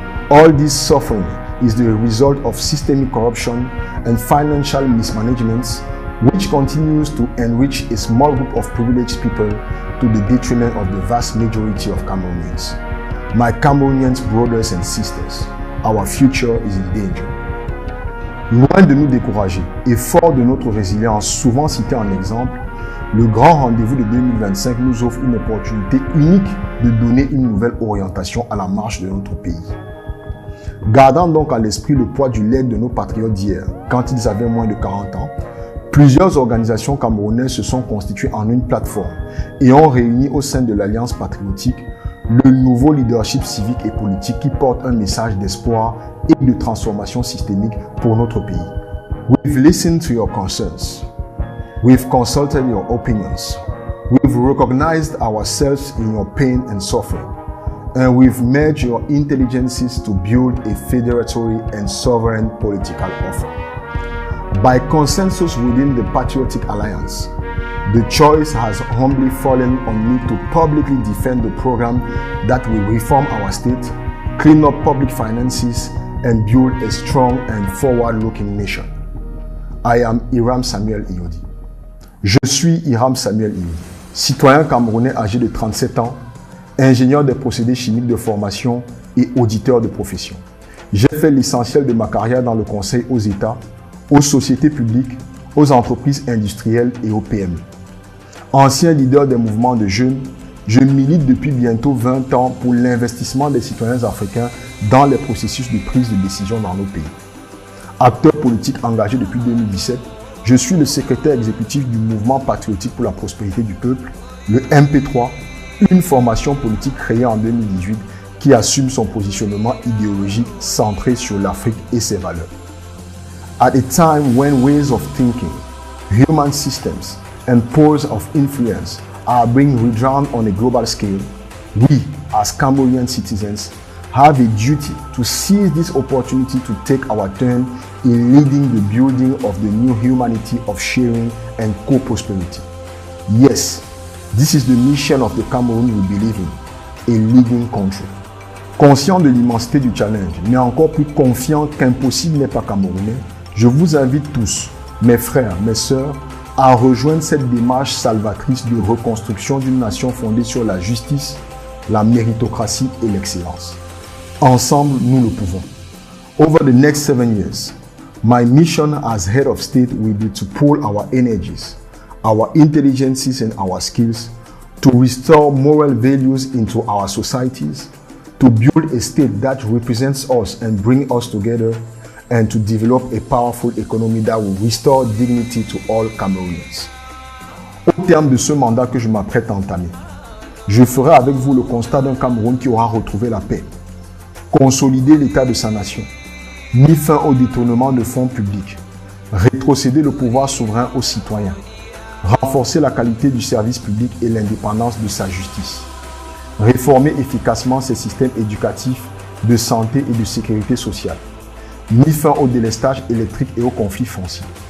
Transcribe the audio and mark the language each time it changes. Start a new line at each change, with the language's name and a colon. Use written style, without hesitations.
English: All this suffering is the result of systemic corruption and financial mismanagements, which continues to enrich a small group of privileged people to the detriment of the vast majority of Cameroonians. My Cameroonian brothers and sisters, our future is in danger.
French: Loin de nous décourager et fort de notre résilience souvent citée en exemple, le grand rendez-vous de 2025 nous offre une opportunité unique de donner une nouvelle orientation à la marche de notre pays. Gardant donc à l'esprit le poids du legs de nos patriotes d'hier, quand ils avaient moins de 40 ans, plusieurs organisations camerounaises se sont constituées en une plateforme et ont réuni au sein de l'Alliance patriotique le nouveau leadership civique et politique qui porte un message d'espoir et de transformation systémique pour notre pays.
English: We've listened to your concerns. We've consulted your opinions. We've recognized ourselves in your pain and suffering. And we've merged your intelligences to build a federatory and sovereign political offer. By consensus within the Patriotic Alliance, the choice has humbly fallen on me to publicly defend the program that will reform our state, clean up public finances, and build a strong and forward-looking nation. I am Hiram Samuel Iyodi.
French: Je suis Hiram Samuel Iyodi, citoyen camerounais âgé de 37 ans, ingénieur des procédés chimiques de formation et auditeur de profession. J'ai fait l'essentiel de ma carrière dans le conseil aux États, aux sociétés publiques, aux entreprises industrielles et aux PME. Ancien leader des mouvements de jeunes, je milite depuis bientôt 20 ans pour l'investissement des citoyens africains dans les processus de prise de décision dans nos pays. Acteur politique engagé depuis 2017, je suis le secrétaire exécutif du Mouvement patriotique pour la prospérité du peuple, le MP3, une formation politique créée en 2018 qui assume son positionnement idéologique centré sur l'Afrique et ses valeurs.
English: At a time when ways of thinking, human systems, and poles of influence are being redrawn on a global scale, we, as Cameroonian citizens, have a duty to seize this opportunity to take our turn in leading the building of the new humanity of sharing and co-prosperity. Yes, this is the mission of the Cameroon we believe in, a leading country.
French: Conscient de l'immensité du challenge, mais encore plus confiant qu'impossible n'est pas camerounais, je vous invite tous, mes frères, mes sœurs, à rejoindre cette démarche salvatrice de reconstruction d'une nation fondée sur la justice, la méritocratie et l'excellence. Ensemble, nous le pouvons.
English: Over the next 7 years, my mission as head of state will be to pool our energies, our intelligences and our skills to restore moral values into our societies, to build a state that represents us and bring us together, and to develop a powerful economy that will restore dignity to all Cameroonians.
French: Au terme de ce mandat que je m'apprête à entamer, je ferai avec vous le constat d'un Cameroun qui aura retrouvé la paix, consolider l'état de sa nation, mis fin au détournement de fonds publics, rétrocéder le pouvoir souverain aux citoyens, renforcer la qualité du service public et l'indépendance de sa justice, réformer efficacement ses systèmes éducatifs, de santé et de sécurité sociale, mis fin au délestage électrique et aux conflits fonciers,